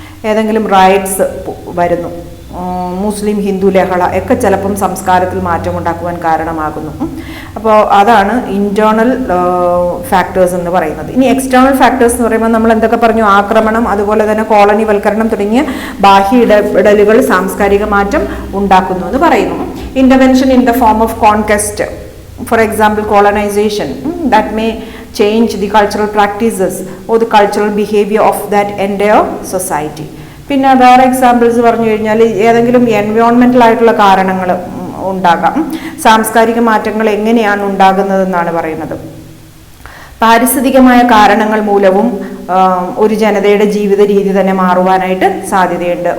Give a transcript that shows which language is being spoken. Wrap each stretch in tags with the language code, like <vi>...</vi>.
<ml>ഏതെങ്കിലും റൈറ്റ്സ് വരുന്നു, മുസ്ലിം ഹിന്ദു ലഹള ഒക്കെ ചിലപ്പം സംസ്കാരത്തിൽ മാറ്റമുണ്ടാക്കുവാൻ കാരണമാകുന്നു. അപ്പോൾ അതാണ് ഇൻറ്റേർണൽ ഫാക്ടേഴ്സ് എന്ന് പറയുന്നത്. ഇനി എക്സ്റ്റേണൽ ഫാക്ടേഴ്സ് എന്ന് പറയുമ്പോൾ നമ്മൾ എന്തൊക്കെ പറഞ്ഞു? ആക്രമണം, അതുപോലെ തന്നെ കോളനിവൽക്കരണം തുടങ്ങിയ ബാഹ്യ ഇടപെടലുകൾ സാംസ്കാരിക മാറ്റം ഉണ്ടാക്കുന്നു എന്ന് പറയുന്നു.</ml> <en>Intervention in the form of conquest, for example colonisation, that may change the cultural practices or the cultural behavior of that entire society.</en> <ml>പിന്നെ വേറെ എക്സാമ്പിൾസ് പറഞ്ഞു കഴിഞ്ഞാൽ ഏതെങ്കിലും എൻവയോൺമെൻ്റൽ ആയിട്ടുള്ള കാരണങ്ങൾ ഉണ്ടാകാം. സാംസ്കാരിക മാറ്റങ്ങൾ എങ്ങനെയാണ് ഉണ്ടാകുന്നതെന്നാണ് പറയുന്നത്. പാരിസ്ഥിതികമായ കാരണങ്ങൾ മൂലവും ഒരു ജനതയുടെ ജീവിത രീതി തന്നെ മാറുവാനായിട്ട് സാധ്യതയുണ്ട്.</ml>